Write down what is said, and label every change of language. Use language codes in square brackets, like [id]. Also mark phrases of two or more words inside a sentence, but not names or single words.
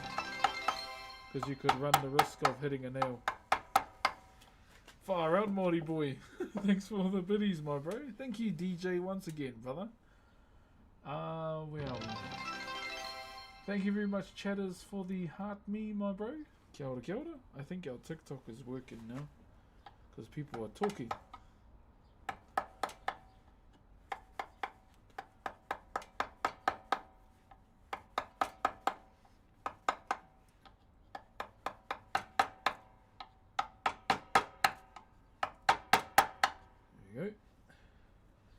[en] Because you could run the risk of hitting a nail. Far out, Maori boy. Thanks for the biddies, my bro. Thank you, DJ, once again, brother. Where are we? Thank you very much, chatters, for the heart me, my bro. [mi] Kia ora, kia ora. [en] I think our TikTok is working now. Because people are talking. There you go.